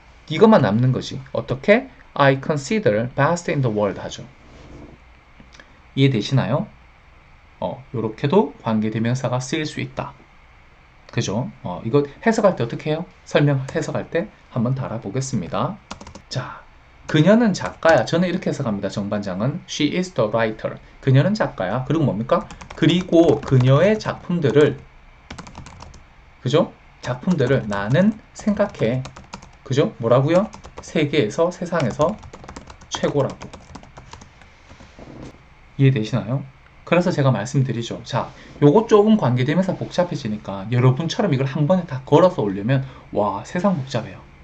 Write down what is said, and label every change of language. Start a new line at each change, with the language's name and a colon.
Korean: 이것만 남는 거지. 어떻게?
English: I consider best in the world
Korean: 하죠. 이해되시나요? 요렇게도 관계대명사가 쓰일 수 있다. 그죠? 이거 해석할 때 어떻게 해요? 해석할 때 한번 달아보겠습니다. 자, 그녀는 작가야. 저는 이렇게 해석합니다. 정반장은
English: She is the writer.
Korean: 그녀는 작가야. 그리고 뭡니까? 그리고 그녀의 작품들을 그죠? 작품들을 나는 생각해. 그죠? 뭐라고요? 세상에서 최고라고. 이해되시나요? 그래서 제가 말씀드리죠. 자, 요거 조금 관계되면서 복잡해지니까 여러분처럼 이걸 한 번에 다 걸어서 올리면 와, 세상 복잡해요.